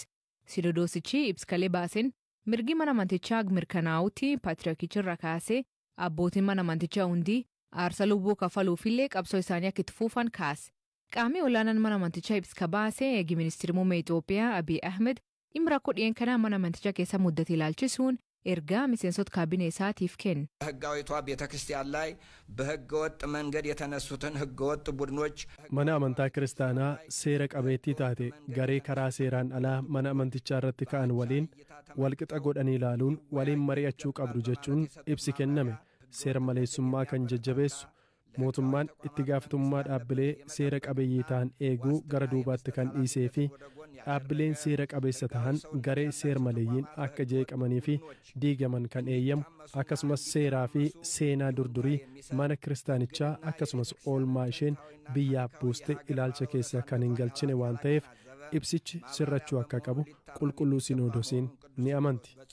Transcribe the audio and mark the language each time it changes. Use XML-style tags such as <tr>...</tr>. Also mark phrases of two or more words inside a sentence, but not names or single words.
<om>Sinodoosichi ibskalee baaseen mirgi mana amantichaa mirkanaa'utti Paatriyaarkichirra kaasee abbootiin mana amantichaa hundi aarsaa lubbuu kafaluufillee qabsoo isaanii akka itti fufan kaase. Qaamni olaanaan mana amantichaa ibsa baasee eegi ministeerri muummee Itoophiyaa Abiy Ahmed dhimma rakkoo dhiyeenya kana mana amantichaa keessa muddate ilaalchisuun ergaa miseensota kaabinee isaatiif kenne.</om> <am>ህጋዊቷ ቤተክርስቲያን ላይ በህገወጥ መንገድ የተነሱትን ህገወጥ ቡድኖች</am> <om>mana amantaa kiristaanaa seera qabeettii taate garee karaa seeraan alaa mana amantichaa irratti ka'an waliin walqixa godhanii ilaaluun waliin mari'achuu qabdu jechuun ibsi kenname. Seera maleessummaa kan jajjabeessu mootummaan itti gaafatamummaa dhaabbilee seera qabeeyyii ta'an eeguu gara duubaatti kan dhiisee fi dhaabbileen seera qabeessa ta'an garee seera maleeyyiin akka jeeqamanii fi diigaman kan eeyyamu akkasumas seeraa fi seenaa durdurii mana kiristaanichaa akkasumas oolmaa isheen biyyaaf buuste ilaalcha keessa kan hin galchine waan ta'eef ibsichi sirrachuu akka qabu qulqulluu Sinodoosiin ni amanti.</om>